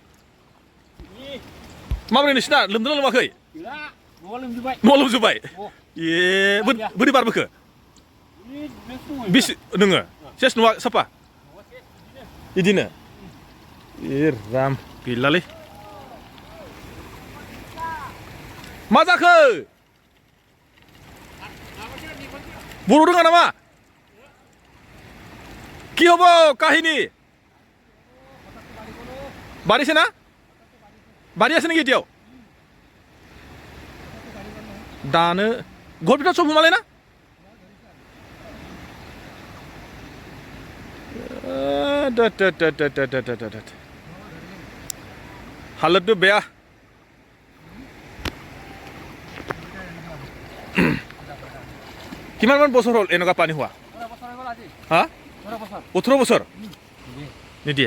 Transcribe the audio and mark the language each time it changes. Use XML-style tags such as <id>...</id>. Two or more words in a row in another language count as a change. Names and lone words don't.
<brx>माबोरै नोंसिना लोमदोंना लोमाखै न'आ लोमजोब्बाय बोरै बारबोखो बेसे नोङो सेस न'आ साफा बिदिनो राम गैलालै मा जाखो बर' रोङा नामा</brx> <as>কি হব কাহিনী বাড়িছে না বাড়ি আছে নাকি এতিয়াও দানো ঘর ভিতৰত চব সোমালে না हालतটো বেয়া কিমানমান বছৰ হ'ল এনেকুৱা পানী হোৱা হা 18 বছৰ নিদিয়ে</as>